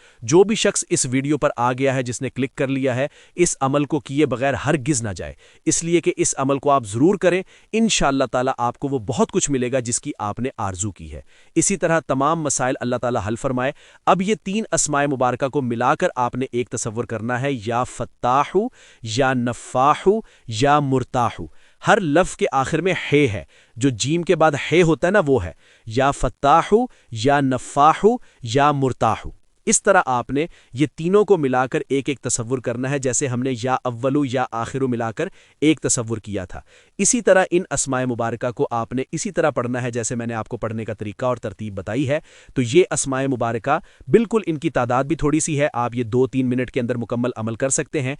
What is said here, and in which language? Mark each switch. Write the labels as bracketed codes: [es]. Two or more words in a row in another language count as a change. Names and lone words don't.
[ur] جو بھی شخص اس ویڈیو پر آ گیا ہے، جس نے کلک کر لیا ہے، اس عمل کو کیے بغیر ہرگز نہ جائے، اس لیے کہ اس عمل کو آپ ضرور کریں. [ar] إن شاء الله تعالى [ur] آپ کو وہ بہت کچھ ملے گا جس کی آپ نے آرزو کی ہے. اسی طرح تمام مسائل [ar] الله تعالى [ur] حل فرمائے. اب یہ 3 اسمائے مبارکہ کو ملا کر آپ نے ایک تصور کرنا ہے, [ar] يا فتاحُ، يا نفاعُ، يا مرتاحُ. [ur] ہر لفظ کے آخر میں حے ہے، جو جیم کے بعد حے ہوتا ہے نا، وہ ہے [ar] يا فتاحُ، يا نفاعُ، يا مرتاحُ. [ur] اس طرح آپ نے یہ تینوں کو ملا کر ایک ایک تصور کرنا ہے، جیسے ہم نے یا اولو یا آخرو ملا کر ایک تصور کیا تھا۔ اسی طرح ان اسماء مبارکہ کو آپ نے اسی طرح پڑھنا ہے جیسے میں نے آپ کو پڑھنے کا طریقہ اور ترتیب بتائی ہے۔ تو یہ اسماء مبارکہ بالکل ان کی تعداد بھی تھوڑی سی ہے، آپ یہ 2-3 منٹ کے اندر مکمل عمل کر سکتے ہیں۔